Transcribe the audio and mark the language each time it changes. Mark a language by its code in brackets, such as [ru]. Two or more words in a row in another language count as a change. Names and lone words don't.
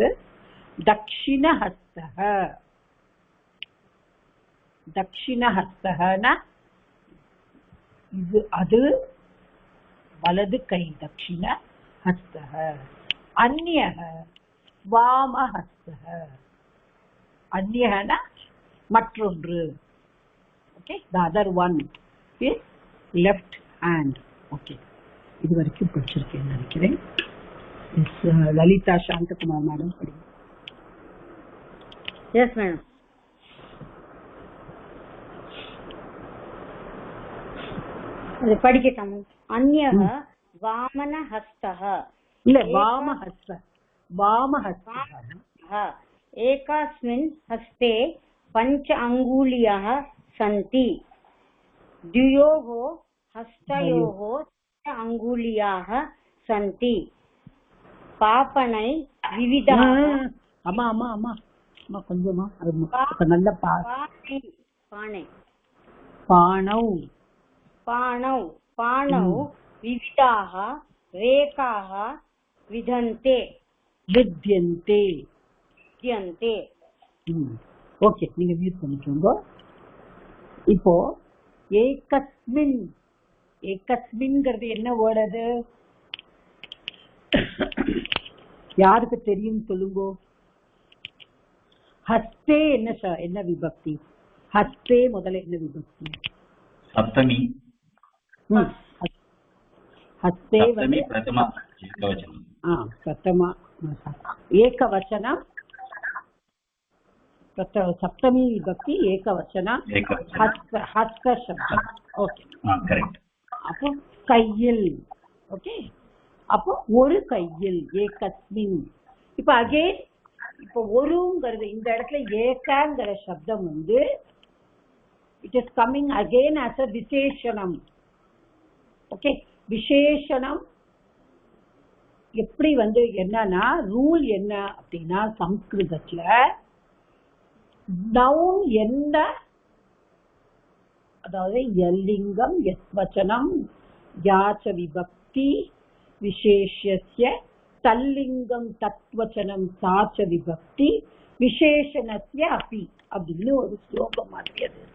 [sa] दक्षिण हस्तः. [ta] தக்ஷிண ஹஸ்தஹனா இது அது வலது கை. [sa] दक्षिण हस्तः अन्यः वाम हस्तः. [ta] அந்யஹனா மற்றொன்று. ஓகே, [en] the other one is left hand. [ta] ஓகே, இது வரைக்கும் படிச்சிருக்கேன்னு நினைக்கிறேன். லலிதா சாந்தகுமார் மேடம் படிங்க. [en] yes madam. [ta] அது படிக்கட்டாம. [sa] अन्यः वामन हस्तः. இல்ல, वामहस्त वामहस्तः. एकस्मिन् हस्ते पञ्च अङ्गुलयः सन्ति. द्वयोः हस्तयोः अङ्गुल्याः सन्ति. पापनै विविधाः. [ta] அம்மா அம்மா அம்மா அம்மா கொஞ்சமா நல்ல [sa] पाणौ पाणौ पाणौ विविधाः रेखाः विद्यन्ते. [ta] ஓகே, நீங்க மியூட் பண்ணிக்கோங்க. இப்போ ஏகஸ்மின், ஏகஸ்மின்ங்கிறது என்ன வேர்ட்? அது யாருக்கு தெரியும் சொல்லுங்க. ஹஸ்தே என்ன விபக்தி? ஹஸ்தே முதல்ல என்ன விபக்தி? சப்தமி. ஹஸ்தே பிரதமா ஏகவச்சனம். பிரதமா ஏகவச்சனம். [sa] सप्तमी विभक्ति एकवचन हस्त शब्द. ओके, करेक्ट. [ta] அப்போ கையில். ஓகே, அப்போ ஒரு கையில் ஏகஸ்மின். இப்போ அகைன் இப்போ ஒருங்கிறது இந்த இடத்துல ஏகங்கிற சப்தம் [en] it is coming again as a [ta] விசேஷணம். ஓகே, விசேஷணம் எப்படி என்னன்னா ரூல் என்ன அப்படின்னா சம்ஸ்கிருதத்துல நவுன் எந்த, அதாவது [sa] यल्लिङ्गं यद्वचनं या च विभक्ति विशेष्यस्य तल्लिङ्गं तद्वचनं सा च विभक्ति विशेषणस्य अपि [ta] அப்படின்னு ஒரு ஸ்லோகம் மாதிரி அது இருக்கு.